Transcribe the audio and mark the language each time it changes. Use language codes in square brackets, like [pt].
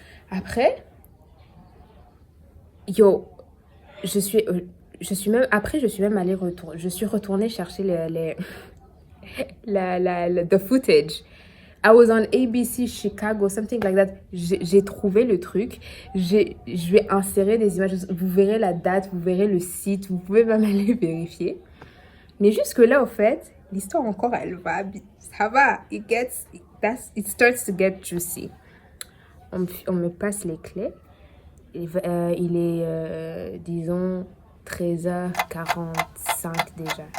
[fr] Après, je suis même allée retourner. Je suis retournée chercher [en] the footage. I was on ABC Chicago, something like that. [fr] J'ai trouvé le truc. Je vais insérer des images. Vous verrez la date, vous verrez le site. Vous pouvez même aller vérifier. Mais jusque-là, au fait, l'histoire encore, elle va. Ça va. [en] It starts to get juicy. [fr] On me passe les clés. Il est, disons, 13h45 déjà.